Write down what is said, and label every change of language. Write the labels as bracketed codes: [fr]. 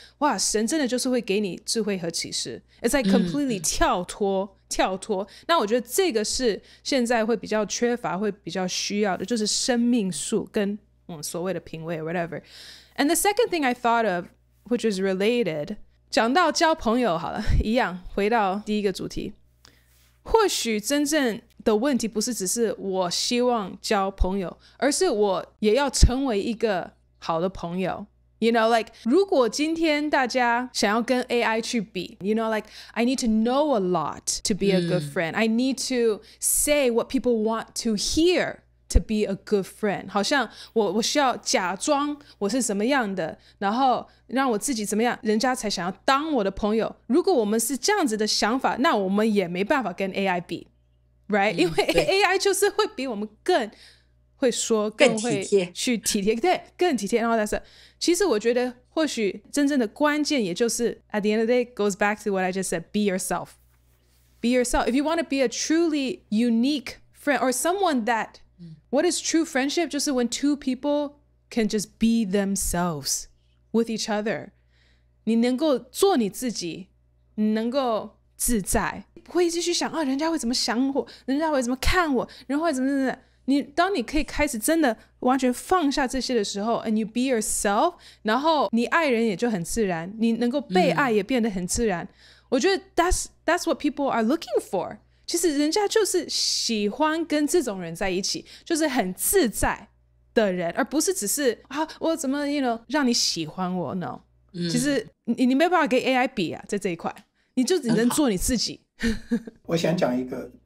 [zh] 哇神真的就是會給你智慧和啟示 [en] It's like completely [zh] 跳脫那我覺得這個是現在會比較缺乏會比較需要的就是生命樹跟所謂的品味 whatever [en] And the second thing I thought of, which is related, [zh] 講到交朋友好了，一樣回到第一個主題。或許真正的問題不是只是我希望交朋友，而是我也要成為一個好的朋友。 [en] You know, like [zh] 如果今天大家想要跟 AI 去比 [en] You know, like I need to know a lot to be a good friend. I need to say what people want to hear to be a good friend [zh] 好像我需要假裝我是什麼樣的然後讓我自己怎麼樣人家才想要當我的朋友如果我們是這樣子的想法那我們也沒辦法跟 AI 比 right 因為 AI 就是會比我們更會說，更會體貼，去體貼，對，更體貼。然後但是，其實我覺得或許真正的關鍵，也就是 [en] at the end of the day goes back to what I just said: be yourself. Be yourself. If you want to be a truly unique friend or someone that, what is true friendship? 就是 when two people can just be themselves with each other. [zh] 你能夠做你自己，你能夠自在，不會一直去想人家會怎麼想我，人家會怎麼看我，人會怎麼。當你可以開始真的完全放下這些的時候 [en] and you be yourself， [zh] 然後你愛人也就很自然，你能夠被愛也變得很自然。我覺得 [en] that's what people are looking for。 [zh] 其實人家就是喜歡跟這種人在一起，就是很自在的人，而不是只是我怎麼讓你喜歡我 no。其實你沒辦法跟 AI 比啊，在這一塊，你就只能做你自己。我想講一個。